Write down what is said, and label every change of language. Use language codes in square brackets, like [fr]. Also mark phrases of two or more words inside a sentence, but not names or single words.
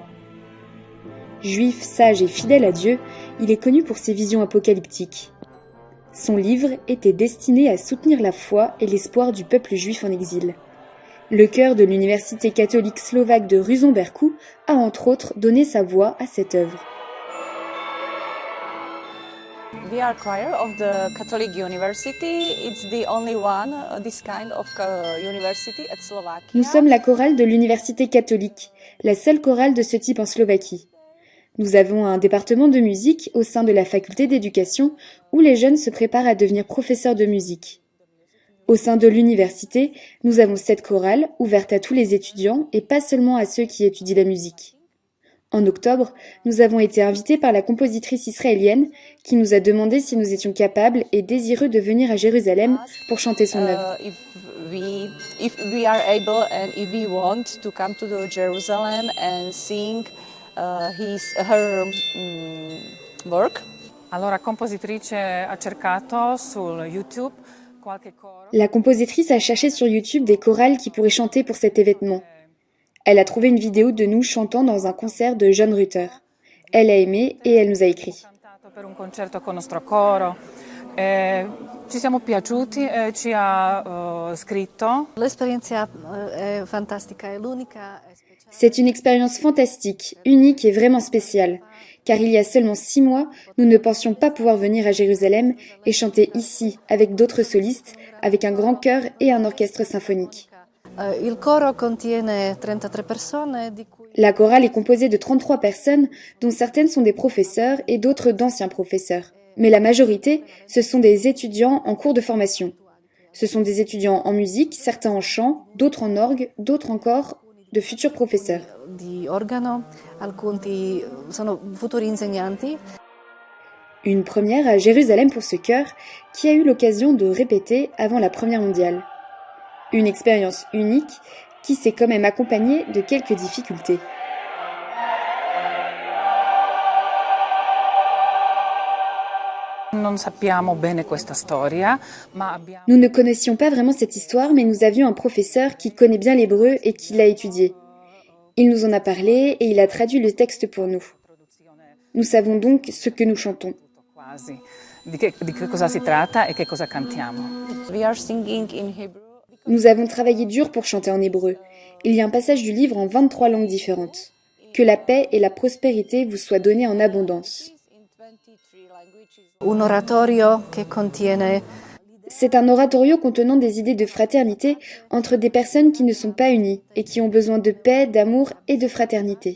[fr] Juif sage et fidèle à Dieu, il est connu pour ses visions apocalyptiques. Son livre était destiné à soutenir la foi et l'espoir du peuple juif en exil. Le chœur de l'université catholique slovaque de Ružomberku a entre autres donné sa voix à cette œuvre. [en] We are choir of the Catholic University. It's the only one, this kind of university at Slovakia. [fr] Nous sommes la chorale de l'université catholique, la seule chorale de ce type en Slovaquie. Nous avons un département de musique au sein de la faculté d'éducation où les jeunes se préparent à devenir professeurs de musique. Au sein de l'université, nous avons cette chorale ouverte à tous les étudiants et pas seulement à ceux qui étudient la musique. En octobre, nous avons été invités par la compositrice israélienne qui nous a demandé si nous étions capables et désireux de venir à Jérusalem pour chanter son œuvre. [en] If we are able and if we want to come to Jerusalem and sing her work. [it] Allora, compositrice ha cercato su YouTube qualche coro. [fr] La compositrice a cherché sur YouTube des chorales qui pourraient chanter pour cet événement. Elle a trouvé une vidéo de nous chantant dans un concert de John Rutter. Elle a aimé et elle nous a écrit. [it] Per un concerto con nostro coro. Ci siamo piaciuti e ci ha scritto. L'esperienza è fantastica, è l'unica. [fr] C'est une expérience fantastique, unique et vraiment spéciale, car il y a seulement 6 mois, nous ne pensions pas pouvoir venir à Jérusalem et chanter ici, avec d'autres solistes, avec un grand chœur et un orchestre symphonique. [it] Il coro contiene 33 persone, di cui... [fr] La chorale est composée de 33 personnes, dont certaines sont des professeurs et d'autres d'anciens professeurs. Mais la majorité, ce sont des étudiants en cours de formation. Ce sont des étudiants en musique, certains en chant, d'autres en orgue, d'autres encore de futurs professeurs. [it] Di organo, alcuni sono futuri insegnanti. [fr] Une première à Jérusalem pour ce chœur, qui a eu l'occasion de répéter avant la Première mondiale. Une expérience unique qui s'est quand même accompagnée de quelques difficultés. [it] non sappiamo bene questa storia, ma abbiamo... [fr] Nous ne connaissions pas vraiment cette histoire, mais nous avions un professeur qui connaît bien l'hébreu et qui l'a étudié. Il nous en a parlé et il a traduit le texte pour nous. Nous savons donc ce que nous chantons. [it] Di che cosa si tratta e che cosa cantiamo. [en] We are singing in Hebrew. [fr] Nous avons travaillé dur pour chanter en hébreu. Il y a un passage du livre en 23 langues différentes. Que la paix et la prospérité vous soient données en abondance. [it] Un oratorio che contiene [fr] C'est un oratorio contenant des idées de fraternité entre des personnes qui ne sont pas unies et qui ont besoin de paix, d'amour et de fraternité.